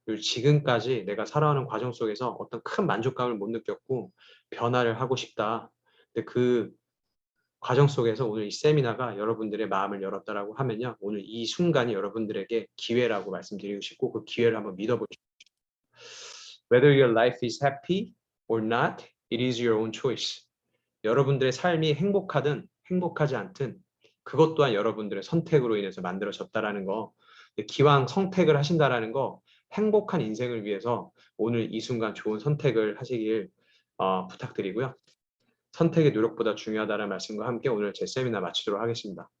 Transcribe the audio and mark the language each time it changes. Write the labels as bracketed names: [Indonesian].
[Korean] 그리고 지금까지 내가 살아오는 과정 속에서 어떤 큰 만족감을 못 느꼈고 변화를 하고 싶다. 근데 그 과정 속에서 오늘 이 세미나가 여러분들의 마음을 열었다라고 하면요. 오늘 이 순간이 여러분들에게 기회라고 말씀드리고 싶고 그 기회를 한번 믿어보십시오. [English] Whether your life is happy or not, it is your own choice. [Korean] 여러분들의 삶이 행복하든 행복하지 않든 그것 또한 여러분들의 선택으로 인해서 만들어졌다라는 거. 기왕 선택을 하신다라는 거 행복한 인생을 위해서 오늘 이 순간 좋은 선택을 하시길 부탁드리고요. 선택의 노력보다 중요하다는 말씀과 함께 오늘 제 세미나 마치도록 하겠습니다.